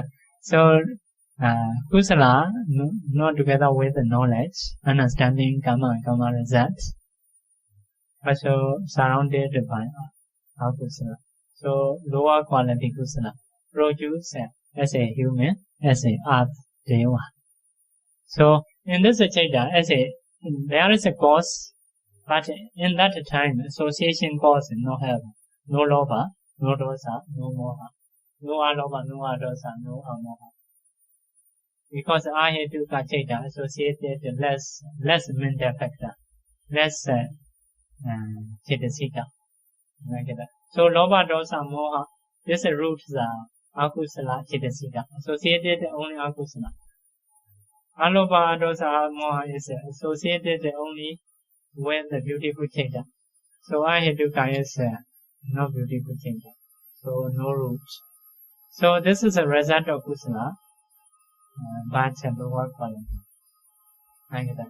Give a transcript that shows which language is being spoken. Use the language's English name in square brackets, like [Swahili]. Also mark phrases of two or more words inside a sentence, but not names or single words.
[English] So, kusala, not together with the knowledge, understanding karma and karma results, also surrounded by akusala. So, lower quality kusala produce as a human, as a earth deva. So, in this citta, there is a cause, but in that time, association cause no have, no loba, no dosa, no moha, no aloba, no adosa, no amoha. Because ahetuka citta associated less mental factor, less cittasika, like that. So [Pali] loba, dosa, moha, [English] these roots are akusala, citta, associated only akusala. [Pali] Alopa, dosa, moha [English] is associated only with the beautiful citta. So aheduka is no beautiful citta. So no root. So this is a result of kusala, but lower quality. Like that.